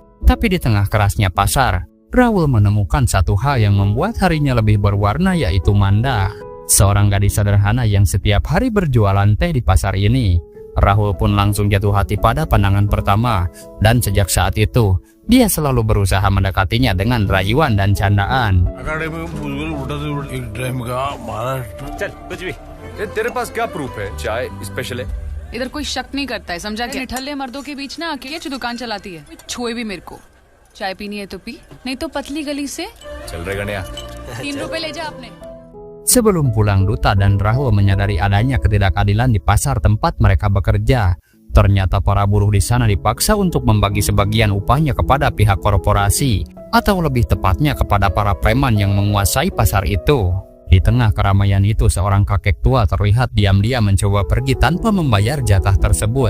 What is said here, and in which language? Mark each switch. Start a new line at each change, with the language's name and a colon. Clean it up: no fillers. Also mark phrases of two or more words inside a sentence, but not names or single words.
Indonesian: Tapi di tengah kerasnya pasar, Rahul menemukan satu hal yang membuat harinya lebih berwarna, yaitu Manda, seorang gadis sederhana yang setiap hari berjualan teh di pasar ini. Rahul pun langsung jatuh hati pada pandangan pertama, dan sejak saat itu, dia selalu berusaha mendekatinya dengan rayuan dan candaan.
Hindi: चल कुछ भी तेरे पास क्या प्रूफ है चाय स्पेशल है इधर कोई शक नहीं करता है, समझा क्या? निठल्ले मर्दों के बीच ना अकेले जो दुकान चलाती है, छुए भी मेरे को। चाय पीनी है तो पी, नहीं तो पतली गली से चल रहे गणिया 3 रुपए ले जा आपने।
Indonesian: Sebelum pulang, Duta dan Rahul menyadari adanya ketidakadilan di pasar tempat mereka bekerja. Ternyata para buruh di sana dipaksa untuk membagi sebagian upahnya kepada pihak korporasi, atau lebih tepatnya kepada para preman yang menguasai pasar itu. Di tengah keramaian itu, seorang kakek tua terlihat diam-diam mencoba pergi tanpa membayar jatah tersebut.